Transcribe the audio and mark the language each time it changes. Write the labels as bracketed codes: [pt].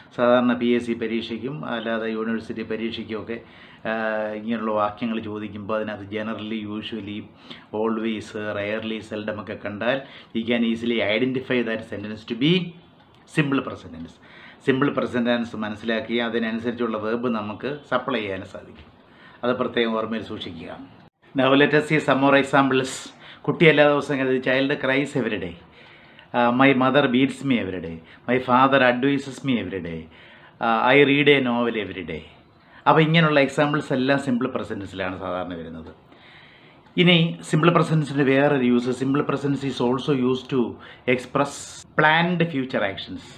[ml] സാധാരണ PSC പരീക്ഷയ്ക്കും അല്ലാതെ university പരീക്ഷയ്ക്കുമൊക്കെ ഇങ്ങനെയുള്ള വാക്യങ്ങൾ ചോദിക്കുമ്പോൾ അതിനകത്ത് generally, usually, always, rarely, seldom ഒക്കെ കണ്ടാൽ [en] You can easily identify that sentence to be simple present tense. [ml] Simple present tense മനസ്സിലാക്കി അതിനനുസരിച്ചുള്ള വേർബ് നമുക്ക് സപ്ലൈ ചെയ്യാൻ സാധിക്കും. അത് പ്രത്യേകം ഓർമ്മയിൽ സൂക്ഷിക്കുക. [en] Now let us see some more examples. [ml] കുട്ടി എല്ലാ ദിവസവും [en] Child cries every day. My mother beats me every day. My father advises me every day. I read a novel every day. [ml] അപ്പോൾ ഇങ്ങനെയുള്ള എക്സാമ്പിൾസ് എല്ലാം സിമ്പിൾ പ്രസൻറ്റൻസിലാണ് സാധാരണ വരുന്നത്. ഇനി simple പ്രസൻറ്റൻസിൻ്റെ വേറൊരു use, [en] Simple present tense is also use to express planned future actions.